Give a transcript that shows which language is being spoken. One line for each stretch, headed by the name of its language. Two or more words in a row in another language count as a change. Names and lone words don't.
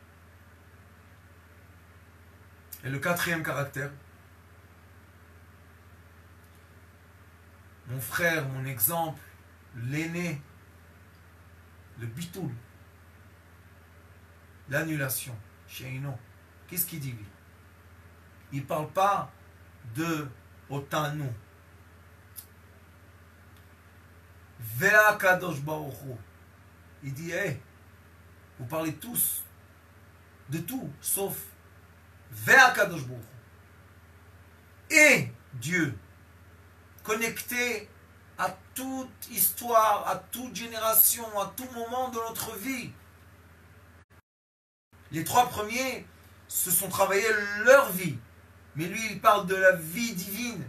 French: Et le quatrième caractère, mon frère, mon exemple, l'aîné, le bitoul, l'annulation, sheino. Qu'est-ce qu'il dit lui? Il ne parle pas de otanu.
Hebrew: והקדוש ברוך הוא.
French: Il dit, hey, vous parlez tous de tout, sauf
Hebrew: והקדוש ברוך הוא.
French: Et Dieu, connecté à toute histoire, à toute génération, à tout moment de notre vie. Les trois premiers se sont travaillés leur vie. Mais lui, il parle de la vie divine.